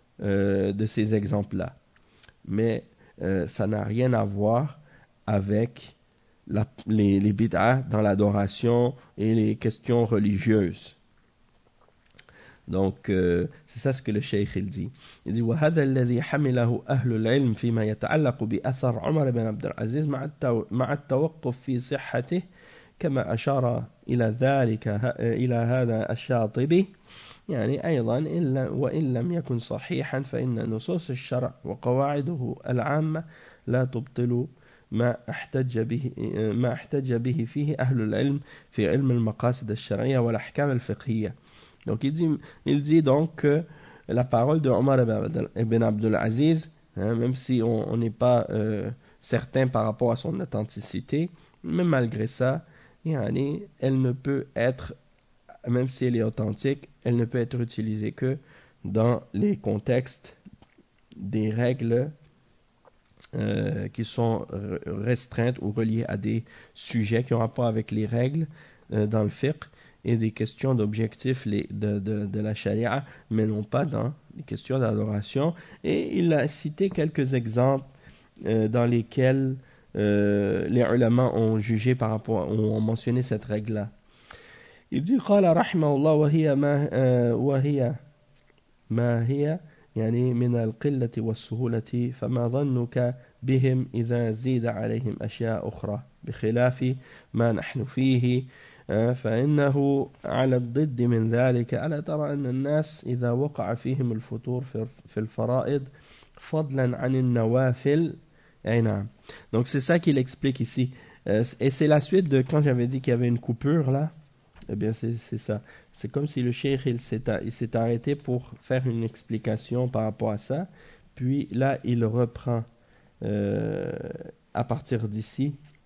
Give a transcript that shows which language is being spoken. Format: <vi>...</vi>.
<fr>de ces exemples-là. Mais ça n'a rien à voir avec les bid'a dans l'adoration et les questions religieuses. Donc, c'est ça ce que le cheikh il dit. Il dit:</fr> <ar>وَهَذَا الَّذِي حَمِلَهُ أَهْلُ الْعِلْمِ فِي مَا يَتَعَلَّقُ بِأَثَرْ عُمَرَ بِنْ عَبْدِ الْعَزِيزِ مَعَ التَّوَقُّفْ فِي صِحَّتِهِ كَمَا أَشَارَ إِلَى ذَلِكَ إِلَى هَذَا الشَّاطِبِي يعني أيضا وإن لم يكن صحيحا فإن نصوص الشرع وقواعده العامة لا تبطل ما احتج به فيه أهل العلم في علم المقاصد الشرعية والأحكام الفقهية.</ar> <fr>Donc il dit donc que la parole de Omar ibn Abdul Aziz, hein, même si on n'est pas certain par rapport à son authenticité, mais malgré ça, yani, elle ne peut être, même si elle est authentique, elle ne peut être utilisée que dans les contextes des règles qui sont restreintes ou reliées à des sujets qui ont rapport avec les règles dans le fiqh. Et des questions d'objectifs de la charia, mais non pas dans les questions d'adoration. Et il a cité quelques exemples dans lesquels les ulama ont jugé par rapport, ont mentionné cette règle-là. Il dit,</fr> <ar>قال رحمه الله وهي ما هي يعني من القلة والسهولة فما ظنك بهم إذا زيد عليهم أشياء أخرى بخلاف ما نحن فيه فإنه على الضد من ذلك ألا ترى أن الناس إذا وقع فيهم الفطور في الفرائض فضلا عن النوافل. أي نعم.</ar> <fr>Donc c'est ça qu'il explique ici. Et c'est la suite de quand j'avais dit qu'il y avait une coupure là. Eh bien c'est ça. C'est comme si le cheikh il s'est arrêté pour faire une explication par rapport à ça. Puis là il reprend à partir d'ici.</fr>